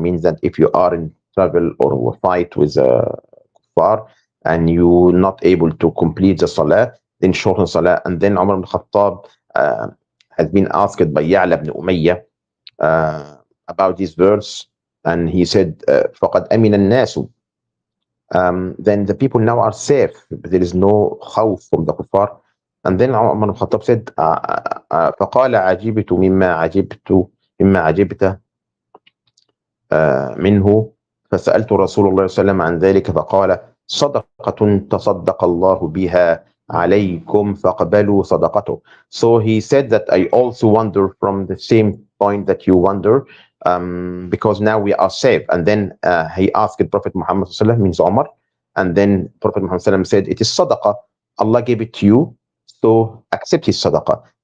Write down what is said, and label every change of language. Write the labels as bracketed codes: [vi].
[en] Means that if you are in travel or fight with a kuffar and you're not able to complete the salah, then shorten salah. And then Umar ibn Khattab has been asked by Ya'la ibn Umayyah about this verse, and he said, [ar] فَقَدْ أَمِنَ النَّاسُ. [en] Then the people now are safe. There is no khawf from the kuffar. And then Umar ibn Khattab said, [ar] فَقَالَ عَجِبْتُ مِمَّا عَجِبْتَ منه فسألت رسول الله صلى الله عليه وسلم عن ذلك فقال صدقة تصدق الله بها عليكم فاقبلوا صدقته. [en] So he said that I also wonder from the same point that you wonder, because now we are safe. And then he asked Prophet Muhammad sallallahu alaihi wasallam, means Umar, and then Prophet Muhammad sallallahu alaihi wasallam said, it is sadaqah, Allah gave it to you, so accept his sadaqah.